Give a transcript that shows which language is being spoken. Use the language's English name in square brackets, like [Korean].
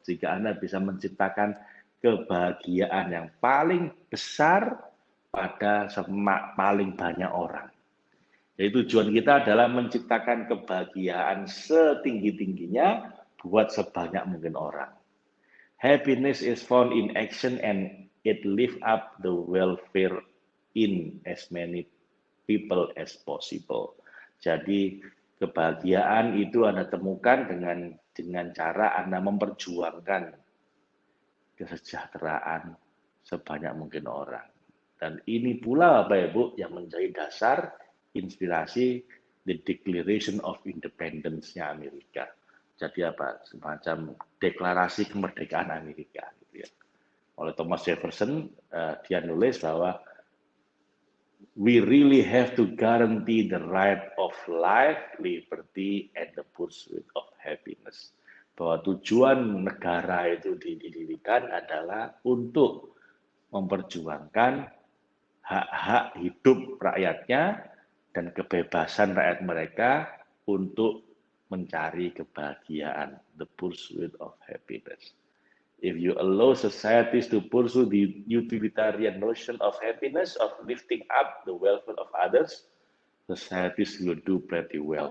[Indonesian] Jika Anda bisa menciptakan kebahagiaan yang paling besar pada paling banyak orang. Jadi tujuan kita adalah menciptakan kebahagiaan setinggi-tingginya buat sebanyak mungkin orang. [English] Happiness is found in action and it lift up the welfare in as many people as possible. [Indonesian] Jadi kebahagiaan itu Anda temukan dengan cara Anda memperjuangkan kesejahteraan sebanyak mungkin orang. Dan ini pula Bapak Ibu yang menjadi dasar inspirasi [English] the Declaration of Independence- [Indonesian] nya Amerika. Jadi apa? Semacam deklarasi kemerdekaan Amerika. Gitu ya. Oleh Thomas Jefferson, dia nulis bahwa [English] we really have to guarantee the right of life, liberty, and the pursuit of happiness. [Indonesian] Bahwa tujuan negara itu didirikan adalah untuk memperjuangkan hak-hak hidup rakyatnya dan kebebasan rakyat mereka untuk mencari kebahagiaan, [English] the pursuit of happiness. If you allow societies to pursue the utilitarian notion of happiness, of lifting up the welfare of others, societies will do pretty well.